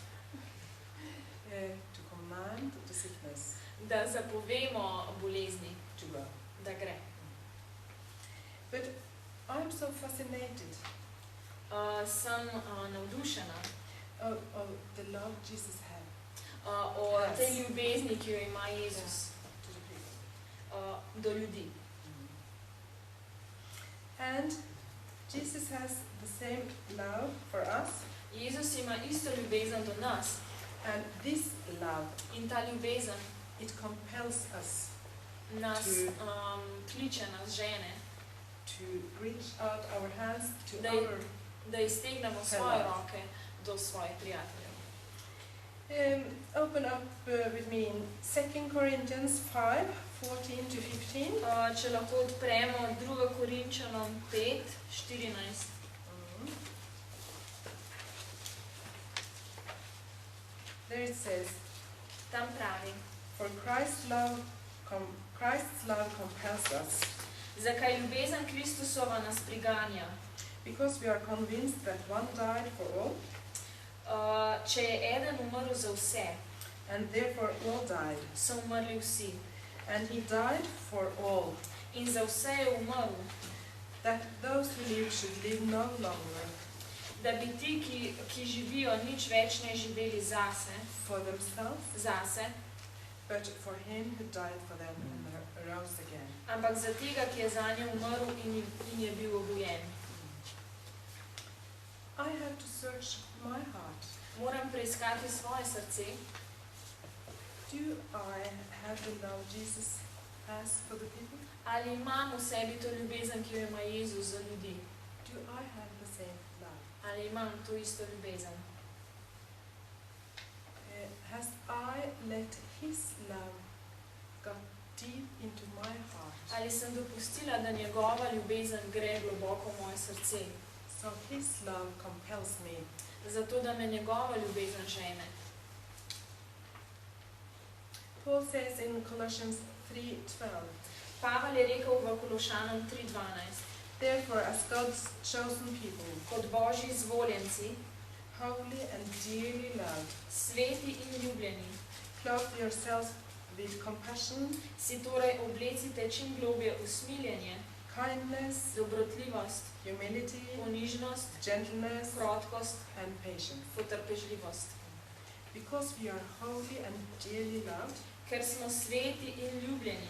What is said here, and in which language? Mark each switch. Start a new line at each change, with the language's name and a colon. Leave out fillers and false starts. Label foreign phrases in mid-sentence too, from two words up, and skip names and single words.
English: to command the sickness
Slovenian: da zapovemo bolezni,
English: to go.
Slovenian: da gre.
English: But I'm so fascinated
Slovenian: Sem navdušena
English: of the love Jesus had
Slovenian: o tej ljubezni, ki jo ima Jezus
English: to the people.
Slovenian: do ljudi.
English: And Jesus has the same love for us,
Slovenian: Jezus ima isto ljubezen do nas
English: and this love,
Slovenian: in ta ljubezen
English: it compels us
Slovenian: nas kliče, nas žene,
English: to reach out our hands to
Slovenian: Da-
English: our.
Slovenian: da iztegnemo svoje roke do svojih prijateljev.
English: Open up with me in 2 Corinthians 5:14-15.
Slovenian: Če lahko odpremo 2 Korinčanom 5:14.
English: There it says,
Slovenian: Tam pravi,
English: for Christ's love compels us,
Slovenian: zakaj ljubezen Kristusova nas priganja,
English: because we are convinced that one died for all,
Slovenian: Če je eden umrl za vse,
English: and therefore all died.
Slovenian: so umrli vsi.
English: And he died for all,
Slovenian: In za vse je umrl,
English: that those who live should live no longer
Slovenian: da bi ti, ki živijo, nič več ne živeli zase,
English: for themselves, but for him who died for them and arose again.
Slovenian: ampak za tega, ki je zanje umrl in je bil obojen.
English: I have to search my heart.
Slovenian: Moram preiskati svoje srce.
English: Do I have the love Jesus has for the people?
Slovenian: Ali imam v sebi to ljubezen, ki jo ima Jezus za ljudi?
English: Do I have the same love?
Slovenian: Ali imam to isto ljubezen?
English: Has I let his love go deep into my heart?
Slovenian: Ali sem dopustila, da njegova ljubezen gre globoko v moje srce?
English: So his love compels me.
Slovenian: Zato, da me njegova ljubezen žene.
English: Paul says in Colossians 3:12,
Slovenian: Pavel je rekel v Kološanom 3:12,
English: therefore as God's chosen people,
Slovenian: kot Božji izvoljenci,
English: holy and dearly loved,
Slovenian: sveti in ljubljeni,
English: clothe yourselves with compassion,
Slovenian: si torej oblecite čim globje usmiljenje,
English: kindness,
Slovenian: dobrotljivost,
English: humility,
Slovenian: ponižnost,
English: gentleness,
Slovenian: krotkost,
English: and patience.
Slovenian: potrpežljivost.
English: Because we are holy and dearly loved
Slovenian: Ker smo sveti in ljubljeni